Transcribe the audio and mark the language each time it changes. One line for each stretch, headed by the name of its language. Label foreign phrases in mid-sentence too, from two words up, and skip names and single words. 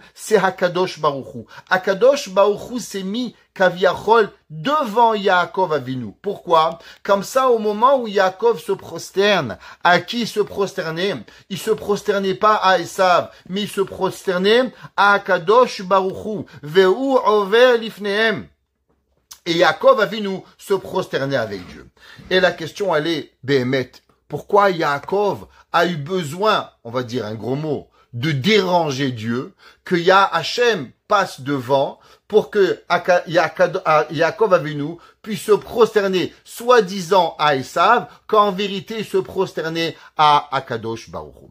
French: C'est Hakadosh Baruch Hu. Hakadosh Baruch Hu s'est mis Kaviachol devant Yaakov Avinu. Pourquoi? Comme ça, au moment où Yaakov se prosterne, à qui il se prosternait? Il se prosternait pas à Esav, mais il se prosternait à Hakadosh Baruch Hu.
Hebrew: והוא עבר לפניהם.
French: Et Yaakov Avinu se prosternait avec Dieu. Et la question, elle est, Behemet, pourquoi Yaakov a eu besoin, on va dire un gros mot, de déranger Dieu, que Hachem passe devant pour que Yaakov Avinu puisse se prosterner, soi-disant à Esav, qu'en vérité il se prosternait à Akadosh Baruch Hu.